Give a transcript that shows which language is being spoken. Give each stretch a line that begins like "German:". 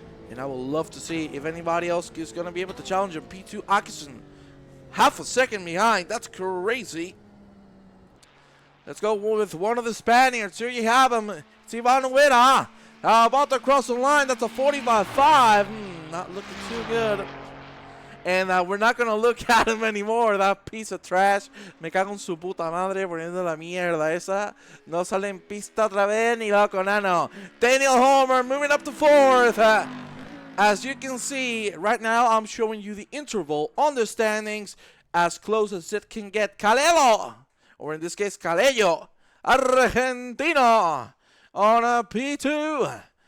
English: And I would love to see if anybody else is going to be able to challenge him. P2 Atkinson, half a second behind. That's crazy. Let's go with one of the Spaniards. Here you have him. It's Ivan Ueda. About to cross the line. That's a 45.5. Not looking too good. And we're not going to look at him anymore. That piece of trash.
Spanish: Me cago en su puta madre poniendo la mierda esa. No sale en pista otra vez ni loco nano. Daniel Homer moving up to 4th. As you can see, right now I'm showing you the interval on the standings as close as it can get. Calelo, or in this case, Calello, Argentino on a P2.